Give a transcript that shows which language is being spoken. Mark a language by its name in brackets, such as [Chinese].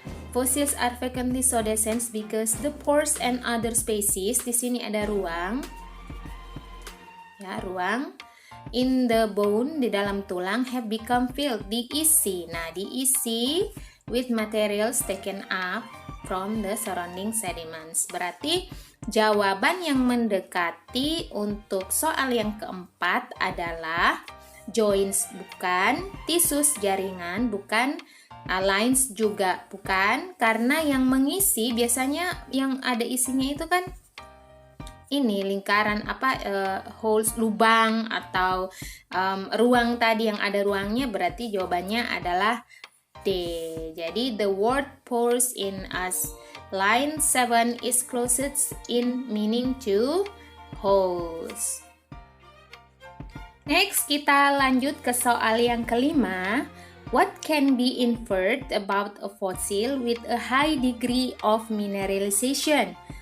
[English] Fossils are frequently so descent because the pores and other spaces, [Indonesian] di sini ada ruang. Ya, ruang [English] in the bone, [Indonesian] di dalam tulang, [English] have become filled, [Indonesian] diisi. Nah, diisi [English] with materials taken up from the surrounding sediments. [Indonesian] Berarti jawaban yang mendekati untuk soal yang keempat adalah joints bukan, tissues jaringan bukan, lines juga bukan, karena yang mengisi biasanya yang ada isinya itu kan ini lingkaran holes, lubang atau ruang tadi yang ada ruangnya, berarti jawabannya adalah D. Jadi [English] the word pores in as line 7 is closest in meaning to holes. Next, [Indonesian] kita lanjut ke soal yang kelima. [English] What can be inferred about a fossil with a high degree of mineralization?